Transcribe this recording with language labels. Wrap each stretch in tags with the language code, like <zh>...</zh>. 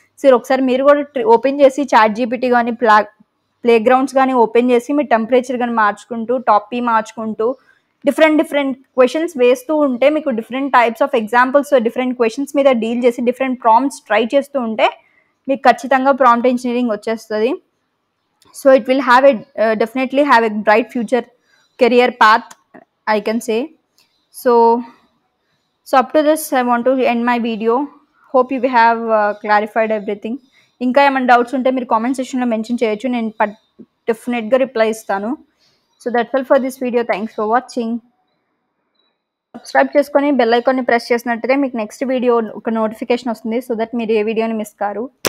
<te>So ఒకసారి మీరు కూడా ఓపెన్ చేసి చాట్ జీపీటీ కానీ ప్లే గ్రౌండ్స్ కానీ ఓపెన్ చేసి మీ టెంపరేచర్ కానీ మార్చుకుంటూ, టాపీ మార్చుకుంటూ, డిఫరెంట్ క్వశ్చన్స్ వేస్తూ ఉంటే మీకు different types of examples, different questions మీద డీల్ చేసి డిఫరెంట్ ప్రాంప్ట్స్ ట్రై చేస్తూ ఉంటే మీకు ఖచ్చితంగా ప్రాంప్ట్ ఇంజనీరింగ్ వచ్చేస్తుంది.</te> <en>So it will have definitely have a bright future career path, I can say. So up to this I want to end my video. Hope you have clarified everything.</en> <te>ఇంకా ఏమైనా doubts ఉంటే మీరు comment సెక్షన్లో mention చేయొచ్చు, నేను డెఫినెట్గా reply ఇస్తాను.</te> <en>So that's all for this video. Thanks for watching.</en> <te>Subscribe చేసుకొని బెల్ ఐకాన్ని ప్రెస్ చేసినట్టయితే మీకు నెక్స్ట్ వీడియో ఒక నోటిఫికేషన్ వస్తుంది, సో దట్ మీరు ఏ వీడియోని మిస్ కారు.</te>